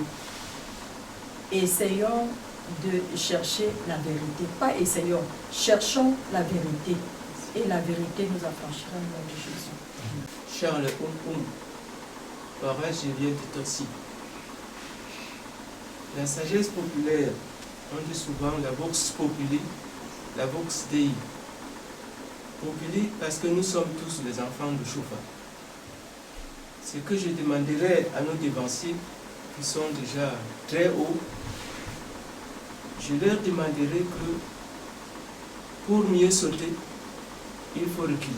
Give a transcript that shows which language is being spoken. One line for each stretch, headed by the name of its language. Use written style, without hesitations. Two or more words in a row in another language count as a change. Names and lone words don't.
French: Essayons de chercher la vérité. Pas essayons, cherchons la vérité. Et la vérité nous affranchira au nom de Jésus. Charles parole Gélienne de Dorcy. La sagesse populaire, on dit souvent la
Latin: vox populi,
French: la
Latin: vox dei.
French: Populi parce que nous sommes tous les enfants de Choufa. Ce que je demanderais à nos dévanciers qui sont déjà très hauts, je leur demanderai que pour mieux sauter, il faut reculer.